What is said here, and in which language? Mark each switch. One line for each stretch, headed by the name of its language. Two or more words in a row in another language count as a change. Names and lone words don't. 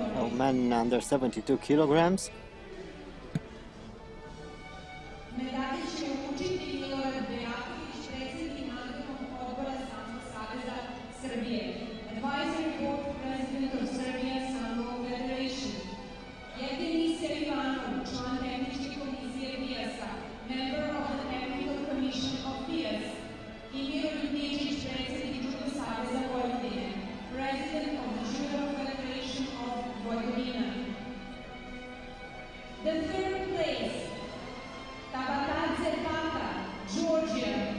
English: men under 72 kilograms.
Serbian: Medalje će uručiti Milorad Bejatović, predsjednik nadzornog odbora Sambo Saveza Srbije.
English: Advisory Board President of Serbia Sambo Federation.
Serbian: Jedini Selivano, član tehničke komisije FIAS-a,
English: member of the Technical Commission of FIAS.
Serbian: I Miroljub Ničić, predsjednik Judo Saveza Vojvodine,
English: President of the Judo Federation of Vojvodina. The third place, Tabatadze Pata, Georgia.